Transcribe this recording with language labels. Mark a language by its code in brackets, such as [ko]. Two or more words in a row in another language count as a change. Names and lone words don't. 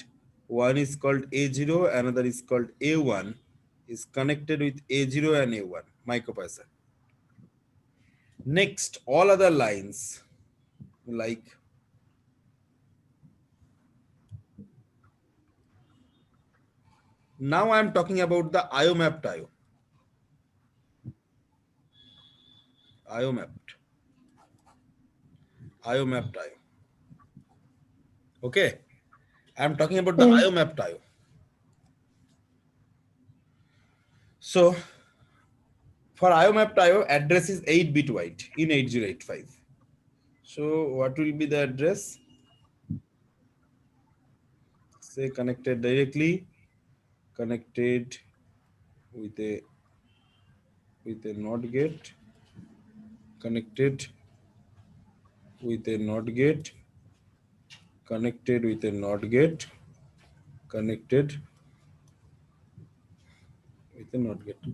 [en] One is called A0, another is called A1, is connected with A0 and A1 microprocessor. Next, all other lines like now I am talking about the IO mapped IO. IO mapped. IO mapped IO. Okay. I am talking about the Hmm. IO mapped IO. So for IO mapped IO, address is 8-bit wide in 8085. So what will be the address? Say connected directly, connected with a NOT gate, connected with a NOT gate, connected with a NOT gate, connected with a NOT gate.